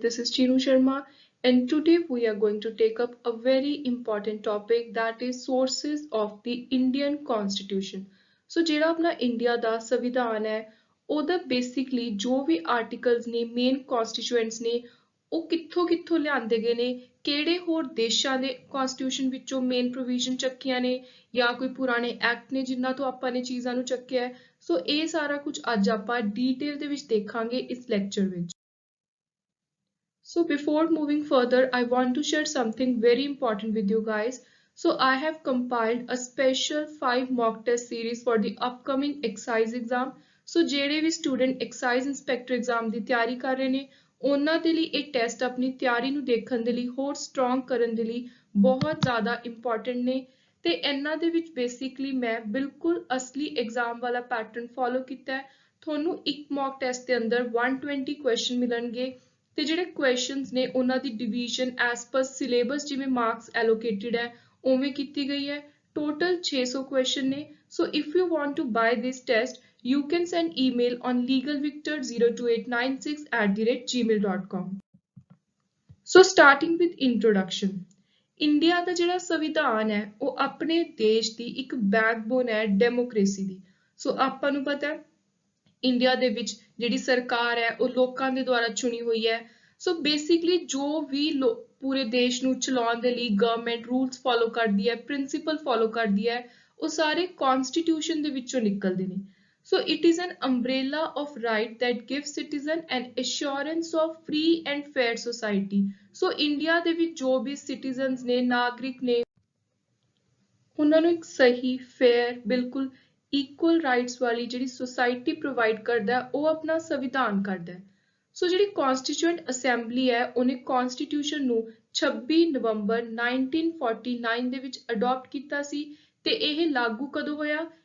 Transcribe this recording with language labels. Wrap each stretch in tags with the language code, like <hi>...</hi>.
<en>This is Chinu Sharma, and today we are going to take up a very important topic, that is sources of the Indian Constitution.</en> <pa>So ਜਿਹੜਾ ਆਪਣਾ India ਦਾ ਸੰਵਿਧਾਨ ਹੈ ਉਹਦਾ basically ਜੋ ਵੀ articles ਨੇ main ਕਨਸਟੀਟੂਐਂਟਸ ਨੇ ਉਹ ਕਿੱਥੋਂ ਕਿੱਥੋਂ ਲਿਆਂਦੇ ਗਏ ਨੇ, ਕਿਹੜੇ ਹੋਰ ਦੇਸ਼ਾਂ ਦੇ ਕਨਸਟੀਟਿਊਸ਼ਨ ਵਿੱਚੋਂ ਮੇਨ ਪ੍ਰੋਵੀਜ਼ਨ ਚੱਕੀਆਂ ਨੇ ਜਾਂ ਕੋਈ ਪੁਰਾਣੇ ਐਕਟ ਨੇ ਜਿਨ੍ਹਾਂ ਤੋਂ ਆਪਾਂ ਨੇ ਚੀਜ਼ਾਂ ਨੂੰ ਚੱਕਿਆ ਹੈ। ਸੋ ਇਹ ਸਾਰਾ ਕੁਝ ਅੱਜ ਆਪਾਂ ਡੀਟੇਲ ਦੇ ਵਿੱਚ ਦੇਖਾਂਗੇ ਇਸ ਲੈਕਚਰ ਵਿੱਚ।</pa> <en>So before moving further, I want to share something very important with you guys. So I have compiled a special 5 mock test series for the upcoming excise exam.</en> <pa>So ਜਿਹੜੇ ਵੀ student excise inspector exam ਦੀ ਤਿਆਰੀ ਕਰ ਰਹੇ ਨੇ ਉਹਨਾਂ ਦੇ ਲਈ ਇਹ test ਆਪਣੀ ਤਿਆਰੀ ਨੂੰ ਦੇਖਣ ਦੇ ਲਈ ਹੋਰ ਸਟਰੋਂਗ ਕਰਨ ਦੇ ਲਈ ਬਹੁਤ ਜ਼ਿਆਦਾ ਇੰਪੋਰਟੈਂਟ ਨੇ ਤੇ ਇਹਨਾਂ ਦੇ ਵਿੱਚ ਬੇਸਿਕਲੀ ਮੈਂ ਬਿਲਕੁਲ ਅਸਲੀ ਐਗਜ਼ਾਮ ਵਾਲਾ ਪੈਟਰਨ ਫੋਲੋ ਕੀਤਾ ਹੈ। ਤੁਹਾਨੂੰ ਇੱਕ ਮੌਕ ਟੈਸਟ ਦੇ ਅੰਦਰ 120 ਕੁਐਸਚਨ ਮਿਲਣਗੇ ਤੇ ਜਿਹੜੇ ਕੁਐਸਚਨਸ ਨੇ ਉਹਨਾਂ ਦੀ ਡਿਵੀਜ਼ਨ ਐਸ ਪਰ ਸਿਲੇਬਸ ਜਿਵੇਂ ਮਾਰਕਸ ਐਲੋਕੇਟਡ ਹੈ ਉਵੇਂ ਕੀਤੀ ਗਈ ਹੈ। ਟੋਟਲ 600 ਕੁਐਸਚਨ ਨੇ।</pa> <en>So if you want to buy this test you can send email on legalvictor02896@gmail.com. So starting with introduction.</en> <pa>India ਦਾ ਜਿਹੜਾ ਸੰਵਿਧਾਨ ਹੈ ਉਹ ਆਪਣੇ ਦੇਸ਼ ਦੀ ਇੱਕ ਬੈਕਬੋਨ ਹੈ ਡੈਮੋਕ੍ਰੇਸੀ ਦੀ। ਸੋ ਆਪਾਂ ਨੂੰ ਪਤਾ ਹੈ ਇੰਡੀਆ ਦੇ ਵਿੱਚ ਜਿਹੜੀ ਸਰਕਾਰ ਹੈ ਉਹ ਲੋਕਾਂ ਦੇ ਦੁਆਰਾ ਚੁਣੀ ਹੋਈ ਹੈ। ਸੋ ਬੇਸਿਕਲੀ ਜੋ ਵੀ ਪੂਰੇ ਦੇਸ਼ ਨੂੰ ਚਲਾਉਣ ਦੇ ਲਈ ਗਵਰਨਮੈਂਟ ਰੂਲਸ ਫੋਲੋ ਕਰਦੀ ਹੈ, ਪ੍ਰਿੰਸੀਪਲ ਫੋਲੋ ਕਰਦੀ ਹੈ, ਉਹ ਸਾਰੇ ਕਨਸਟੀਟਿਊਸ਼ਨ ਦੇ ਵਿੱਚੋਂ ਨਿਕਲਦੇ ਨੇ।</pa> <en>So it is an umbrella of right that gives citizen an assurance of free and fair society.</en> <pa>So India ਦੇ ਵਿੱਚ ਜੋ ਵੀ citizens ਨੇ, ਨਾਗਰਿਕ ਨੇ, ਉਹਨਾਂ ਨੂੰ ਇੱਕ ਸਹੀ, ਫੇਅਰ, ਬਿਲਕੁਲ equal rights ਵਾਲੀ ਜਿਹੜੀ society provide ਕਰਦਾ ਹੈ ਉਹ ਆਪਣਾ ਸੰਵਿਧਾਨ ਕਰਦਾ ਹੈ। ਸੋ ਜਿਹੜੀ constituent assembly ਹੈ ਉਹਨੇ constitution ਨੂੰ 26 ਨਵੰਬਰ 1949 ਦੇ ਵਿੱਚ ਅਡਾਪਟ ਕੀਤਾ ਸੀ ਤੇ ਇਹ ਲਾਗੂ ਕਦੋਂ ਹੋਇਆ?</pa>